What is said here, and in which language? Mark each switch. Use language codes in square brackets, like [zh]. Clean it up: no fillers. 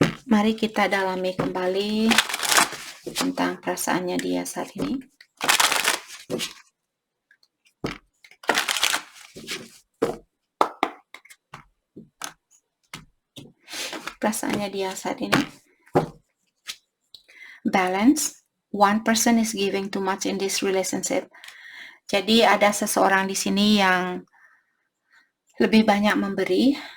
[id] Mari kita dalami kembali tentang perasaannya dia saat ini. Perasaannya dia saat ini. [en] Balance. One person is giving too much in this relationship. [id] Jadi ada seseorang di sini yang lebih banyak memberi.